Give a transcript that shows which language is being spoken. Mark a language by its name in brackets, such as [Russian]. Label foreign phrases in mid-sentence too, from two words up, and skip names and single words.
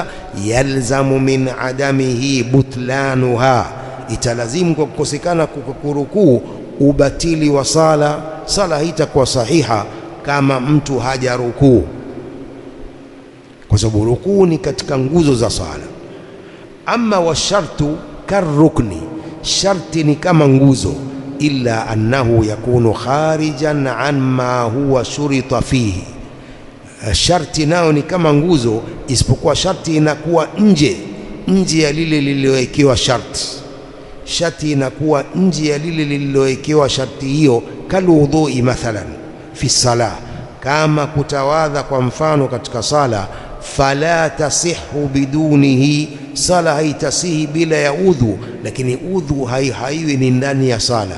[Arabic] يلزم من عدمه بطلانها, [Swahili] italazimu kwa kukosekana kurukuu ubatili wa sala. Sala haitakuwa sahiha kama mtu hajarukuu, kwa sababu rukuu ni katika nguzo za sala. [Arabic] أما والشرط كالركن, [Swahili] sharti ni kama nguzo, [Arabic] إلا أنه يكون خارجا عن ما هو شرط فيه, [Swahili] sharti nao ni kama nguzo, isipokuwa sharti inakuwa nje ya lile lililowekewa sharti. Sharti inakuwa nje ya lile lililowekewa sharti hiyo. [Arabic] كالوضوء مثلا في الصلاة, [Swahili] kama kutawadha kwa mfano katika sala, [Arabic] فلا تصح بدونه, [Swahili] sala haitasihi bila ya udhu, lakini udhu haiwi ni ndani ya sala.